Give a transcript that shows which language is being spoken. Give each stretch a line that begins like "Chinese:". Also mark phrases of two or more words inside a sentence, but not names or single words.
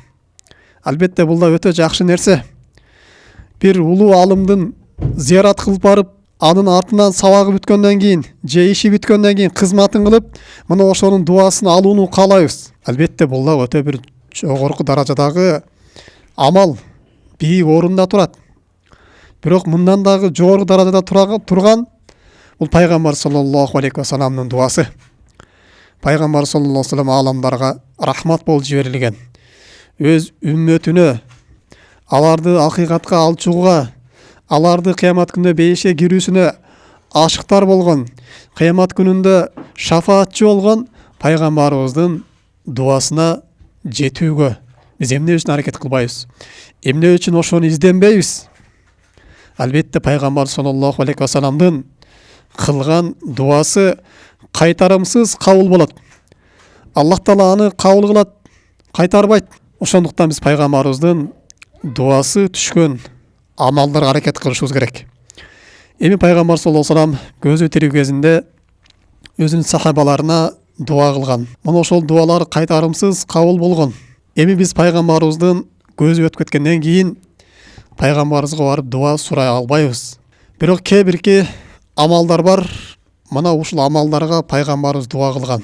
Kyrgyz: Албетте бул да өтө жакшы нерсе. Bir улуу алымдын зиярат кылып барып, анын артынан сабагы бүткөндөн кийин, же иши бүткөндөн кийин кызматын кылып, мына ошонун дуасын алууну каалайбыз. Албетте бул да өтө бир жогорку даражадагы амал, бийик орунда турат. Бирок мындан дагы жогорку даражада турган бул пайгамбар
Arabic: صلى الله عليه وسلم
Kyrgyz: дуасы. Пайгамбар
Arabic: صلى الله عليه وسلم
Kyrgyz: аламдарга рахмат болуп жиберилген. Өз үммөтүнө, аларды акыйкатка алып чыгууга, аларды кыямат күнүндө бейишке кирүүсүнө ашыктар болгон, кыямат күнүндө шафаатчы болгон пайгамбарыбыздын дуасына жетүүгө биз эмне үчүн аракет кылбайбыз? Эмне үчүн ошону изденбейбиз? Албетте пайгамбар
Arabic: صلى الله عليه وسلم
Kyrgyz: кылган дуасы кайтарымсыз кабыл болот. Аллах Таала аны кабыл кылат, кайтарбайт. Ошондуктан биз пайгамбарыбыздын дуасы түшкөн амалдарга аракет кылышыбыз керек. Эми пайгамбар
Arabic: صلى الله عليه وسلم
Kyrgyz: көзү тирүү кезинде өзүнүн сахабаларына дуа кылган. Мына ошол дуалар кайтарымсыз кабыл болгон. Эми биз пайгамбарыбыздын көзү өтүп кеткенден кийин пайгамбарыбызга барып дуа сурай албайбыз. Бирок кээ бирки амалдар бар. Мына ушул амалдарга пайгамбарыбыз дуа кылган.